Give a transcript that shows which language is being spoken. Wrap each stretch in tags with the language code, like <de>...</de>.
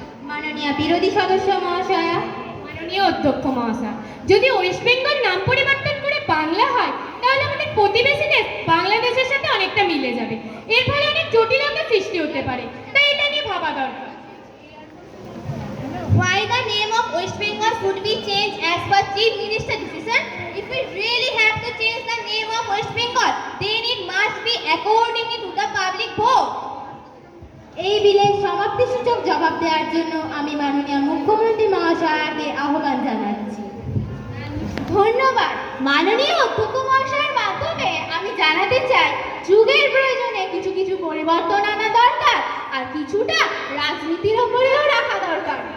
<bn>মাননীয় বিরোধী সদস্য মহাশয়া। মাননীয় অধ্যক্ষ মহাশয়, যদি ওয়েস্ট বেঙ্গল নাম পরিবর্তন করে বাংলা হয়, তাহলে আমাদের প্রতিবেশী দেশ বাংলাদেশের সাথে অনেকটা মিলে যাবে। এর ফলে অনেক জটিলতার সৃষ্টি হতে পারে, তাই এটা নিয়ে ভাবা দরকার।</bn> <en>Why the name of West Bengal should be changed as per Chief Minister decision? If we really have to change the name of West Bengal, then it must be according to the public vote.</en> <bn>এই বিলের সমাপ্তিসূচক জবাব দেওয়ার জন্য আমি মাননীয় মুখ্যমন্ত্রী মহাশয়কে আহ্বান জানাচ্ছি। ধন্যবাদ। মাননীয় অধ্যক্ষ মহাশয়ের মাধ্যমে আমি জানাতে চাই, যুগের প্রয়োজনে কিছু কিছু পরিবর্তন আনা দরকার, আর কিছুটা রাজনীতির ওপরেও রাখা দরকার।</bn>